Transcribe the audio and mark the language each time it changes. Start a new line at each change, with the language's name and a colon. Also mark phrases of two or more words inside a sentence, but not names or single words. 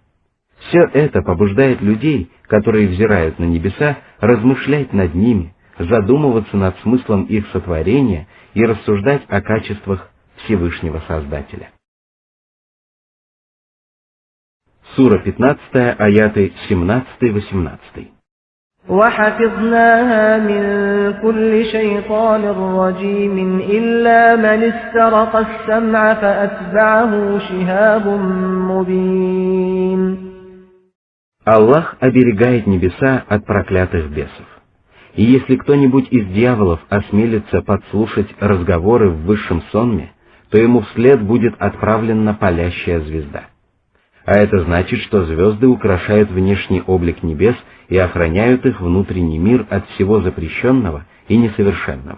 Russian: Все это побуждает людей, которые взирают на небеса, размышлять над ними, задумываться над смыслом их сотворения и рассуждать о качествах Всевышнего Создателя. Сура 15, аяты 17-18.
Arabic: وَحَفِظْنَاهَا مِنْ كُلِّ شَيْطَانٍ رَجِيمٍ إِلَّا مَنِ اسْتَرَقَ السَّمْعَ فَأَتْبَعَهُ شِهَابٌ مُبِينٌ.
Russian: Аллах оберегает небеса от проклятых бесов. И если кто-нибудь из дьяволов осмелится подслушать разговоры в высшем сонме, то ему вслед будет отправлена палящая звезда. А это значит, что звезды украшают внешний облик небес и охраняют их внутренний мир от всего запрещенного и несовершенного.